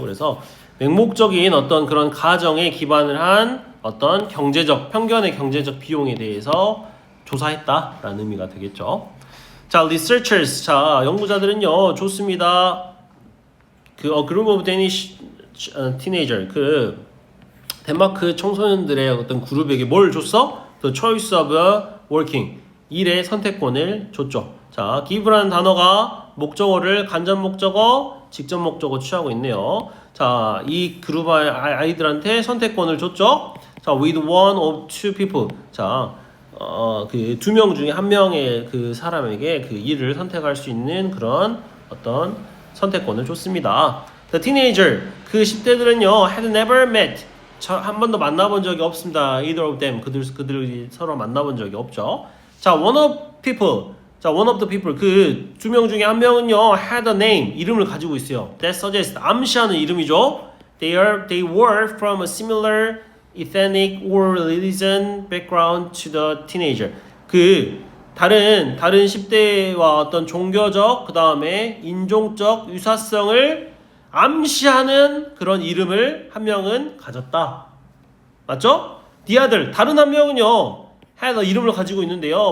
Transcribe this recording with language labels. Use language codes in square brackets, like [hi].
[ko] 그래서 맹목적인 어떤 그런 가정에 기반을 한 어떤 편견의 경제적 비용에 대해서 조사했다라는 의미가 되겠죠. 자, researchers, 자 연구자들은요 좋습니다. 그 [en] group of Danish teenager, [ko] 그 덴마크 청소년들의 어떤 그룹에게 뭘 줬어? [en] The choice of working, [ko] 일의 선택권을 줬죠. 자, give라는 단어가 목적어를 간접 목적어, 직접 목적어 취하고 있네요. 자, 이 그룹 아이들한테 선택권을 줬죠. [en] 자, with one of two people. [ko] 자, 그 두 명 중에 한 명의 그 사람에게 그 일을 선택할 수 있는 그런 어떤 선택권을 줬습니다. [en] The teenager, [ko] 그 10대들은요 [en] had never met, [ko] 한 번도 만나본 적이 없습니다. [en] Either of them, [ko] 그들이 서로 만나본 적이 없죠. 자, [en] one of people, [ko] 자, [en] one of the people, [ko] 그 두 명 중에 한 명은요 [en] had a name, [ko] 이름을 가지고 있어요. [en] That suggests, [ko] 암시하는 이름이죠. [en] They were from a similar ethnic or religion background to the teenager. [ko] 그 다른 10대와 어떤 종교적 그 다음에 인종적 유사성을 암시하는 그런 이름을 한 명은 가졌다. 맞죠? [en] The other, [ko] 다른 한 명은요 [en] had [ko] 이름을 가지고 있는데요.